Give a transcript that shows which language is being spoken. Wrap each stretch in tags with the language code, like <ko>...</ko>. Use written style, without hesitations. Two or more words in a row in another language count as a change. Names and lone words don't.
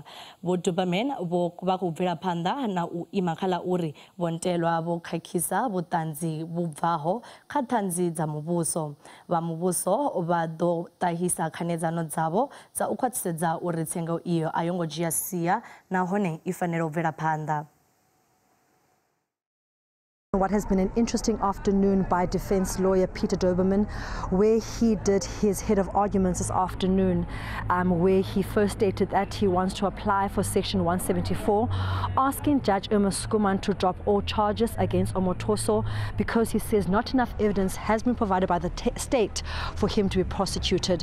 <ve>Vho Doberman vha khou bvela phanḓa na u ima kha ḽa uri Vho Ntelwa vho khakhisa vhuṱanzi vhu bvaho kha ṱhanzi dza muvhuso. Vha muvhuso vha ḓo ṱahisa khanedzano dzavho dza u khwaṱhisedza uri tsengo iyo a yo ngo dzhia sia nahone I fanela u bvela phanḓa.</ve> <en>What has been an interesting afternoon by defense lawyer Peter Doberman, where he did his head of arguments this afternoon, where he first stated that he wants to apply for Section 174, asking Judge Irma Skuman to drop all charges against Omotoso because he says not enough evidence has been provided by the state for him to be prosecuted.</en>